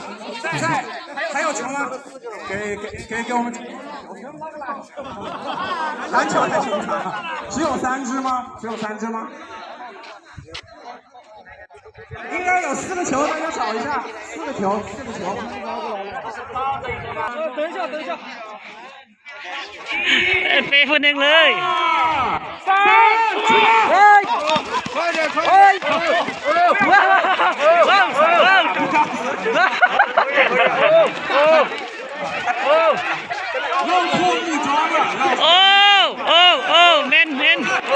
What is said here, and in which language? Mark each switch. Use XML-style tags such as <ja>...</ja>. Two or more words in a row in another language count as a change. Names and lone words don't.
<zh>在，还有球吗？给我们。篮球在球场，只有3支吗？应该有4个球，大家找一下，4个球。等一下。</zh> <th>เป้คนหนึ่งเลย</th> <zh>3，快点！又错木桩了。 เมนเมน</zh>